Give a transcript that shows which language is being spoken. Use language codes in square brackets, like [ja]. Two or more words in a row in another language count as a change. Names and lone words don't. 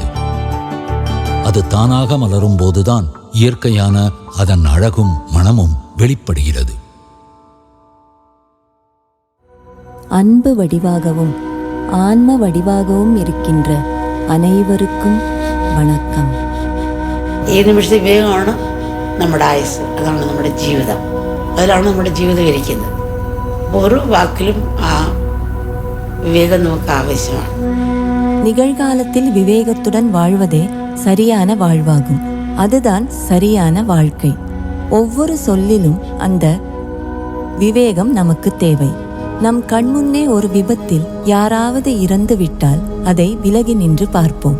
[ta] அது தானாக மலரும் போதுதான் இயற்கையான அதன் அழகும் மனமும் வெளிப்படுகிறது. அன்பு வடிவாகவும் ஆன்ம வடிவாகவும் இருக்கின்ற அனைவருக்கும் വണക്കം. [ml] ഈ നിമിഷത്തെ വേഗമാണ് നമ്മുടെ ആയുസ്, അതാണ് നമ്മുടെ ജീവിതം, അതിലാണ് നമ്മുടെ ജീവിതം ഇരിക്കുന്നത്. അപ്പോൾ ഓരോ വാക്കിലും ആ [ta] விவேகம் நமக்கு அவசியമാണ്. நிகழ்காலத்தில் விவேகத்துடன் வாழ்வதே சரியான வாழ்வாகும். அதுதான் சரியான வாழ்க்கை. ஒவ்வொரு சொல்லிலும் அந்த விவேகம் நமக்கு தேவை. நம் கண்முன்னே ஒரு விபத்தில் யாராவது இறந்து விட்டால் அதை விலகி நின்று பார்ப்போம்.